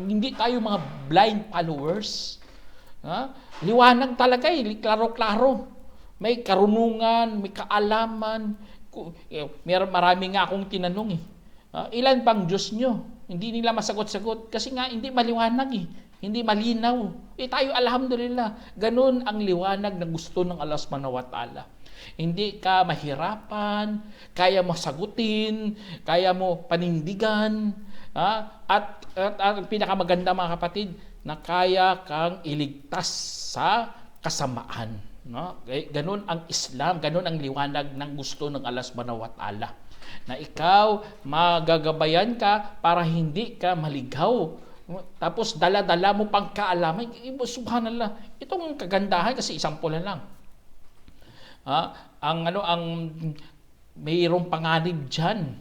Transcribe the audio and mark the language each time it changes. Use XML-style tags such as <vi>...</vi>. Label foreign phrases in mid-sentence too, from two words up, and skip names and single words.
<tl>Hindi tayo mga</tl> <en>blind followers.</en> <tl>Liwanag talaga klaro-klaro. May karunungan, may kaalaman. Marami nga akong tinanong ilan pang Diyos nyo? Hindi nila masagot-sagot kasi nga hindi maliwanag hindi malinaw. Tayo alhamdulillah, ganun ang liwanag na gusto ng Allah</tl> <ar>subhanahu wa ta'ala.</ar> <tl>Hindi ka mahirapan, kaya mo sagutin, kaya mo panindigan, at ang pinakamaganda mga kapatid, na kaya kang iligtas sa kasamaan. Ganun ang Islam, ganun ang liwanag ng gusto ng Allah</tl> <ar>subhanahu wa ta'ala.</ar> <tl>Na ikaw, magagabayan ka para hindi ka maligaw. Tapos dala-dala mo pang kaalaman. Subhanallah. Itong kagandahan kasi example na lang. Ang mayroong panganib diyan.</tl>